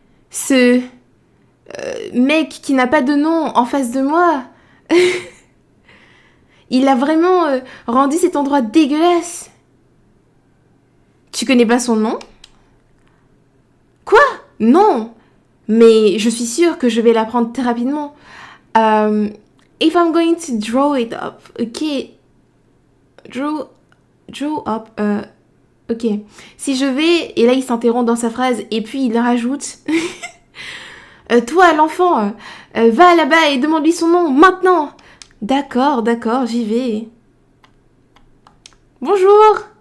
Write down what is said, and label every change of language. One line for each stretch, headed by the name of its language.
French: Ce mec qui n'a pas de nom en face de moi. Il a vraiment rendu cet endroit dégueulasse. Tu connais pas son nom? Quoi? Non. Mais je suis sûre que je vais l'apprendre très rapidement.
English: If I'm going to draw it up, ok. Draw up, ok.
French: Si je vais, et là il s'interrompt dans sa phrase, et puis il rajoute... toi, l'enfant, va là-bas et demande-lui son nom, maintenant. D'accord, j'y vais. Bonjour.